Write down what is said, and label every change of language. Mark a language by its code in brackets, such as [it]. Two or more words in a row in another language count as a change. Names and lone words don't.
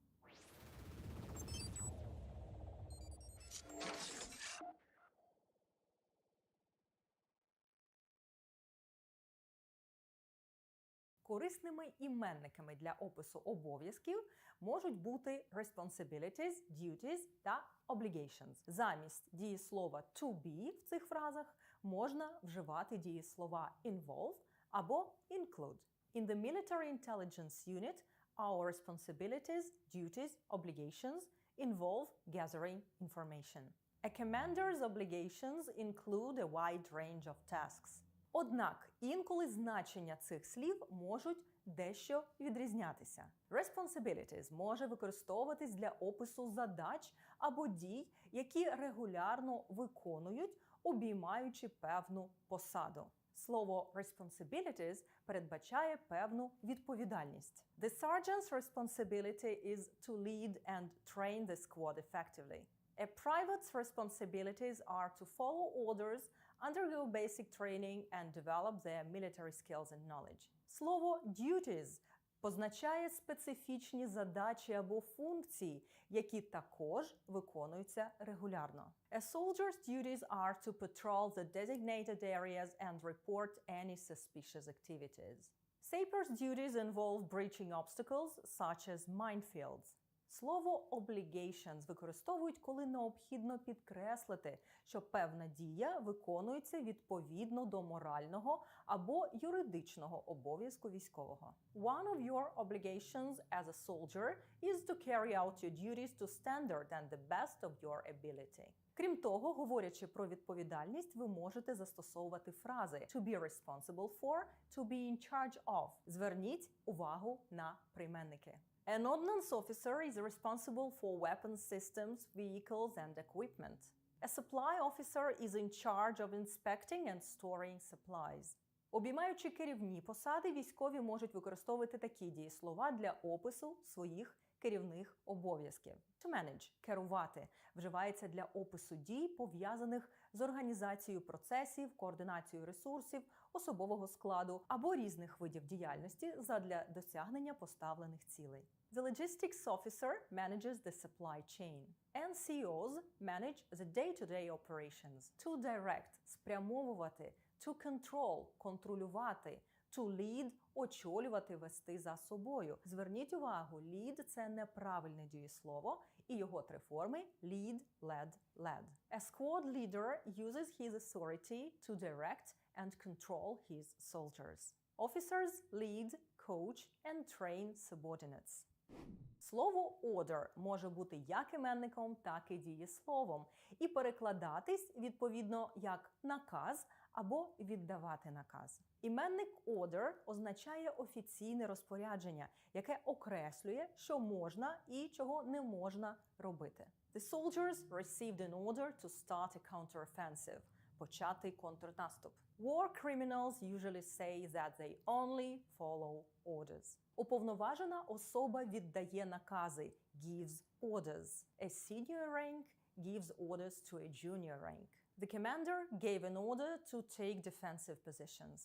[uk] Корисними іменниками для опису обов'язків можуть бути [en] responsibilities, duties [uk] та obligations. Замість дієслова [en] to be [uk] в цих фразах можна вживати дієслова involve або include. [en] In the military intelligence unit, our responsibilities, duties, obligations involve gathering information. A commander's obligations include a wide range of tasks. [uk] Однак інколи значення цих слів можуть дещо відрізнятися. Responsibilities може використовуватись для опису задач або дій, які регулярно виконують, обіймаючи певну посаду. Слово responsibilities передбачає певну відповідальність. [en] The sergeant's responsibility is to lead and train the squad effectively. A private's responsibilities are to follow orders, undergo basic training and develop their military skills and knowledge. [uk] Слово duties позначає специфічні задачі або функції, які також виконуються регулярно. [en] A soldier's duties are to patrol the designated areas and report any suspicious activities. Saper's duties involve breaching obstacles, such as minefields. [uk] Слово obligations використовують, коли необхідно підкреслити, що певна дія виконується відповідно до морального або юридичного обов'язку військового. [en] One of your obligations as a soldier is to carry out your duties to standard and the best of your ability. [uk] Крім того, говорячи про відповідальність, ви можете застосовувати фрази [en] to be responsible for, to be in charge of. [uk] Зверніть увагу на прийменники. [en] An ordnance officer is responsible for weapons systems, vehicles and equipment. A supply officer is in charge of inspecting and storing supplies. [uk] Обіймаючи керівні посади, військові можуть використовувати такі дієслова для опису своїх керівних обов'язків. [en] To manage – [uk] керувати, вживається для опису дій, пов'язаних з організацією процесів, координацією ресурсів, особового складу або різних видів діяльності задля досягнення поставлених цілей. [en] The logistics officer manages the supply chain. NCOs manage the day-to-day operations. To direct – спрямовувати, to control – контролювати, to lead – [uk] очолювати, вести за собою. Зверніть увагу, lead – це неправильне дієслово, і його три форми – [en] lead, led, led. A squad leader uses his authority to direct and control his soldiers. Officers lead, coach and train subordinates. [uk] Слово order може бути як іменником, так і дієсловом і перекладатись, відповідно, як наказ або віддавати наказ. Іменник order означає офіційне розпорядження, яке окреслює, що можна і чого не можна робити. [en] The soldiers received an order to start a counteroffensive. [uk] Почати контрнаступ. [en] War criminals usually say that they only follow orders. [uk] Уповноважена особа віддає накази, [en] gives orders. A senior rank gives orders to a junior rank. The commander gave an order to take defensive positions.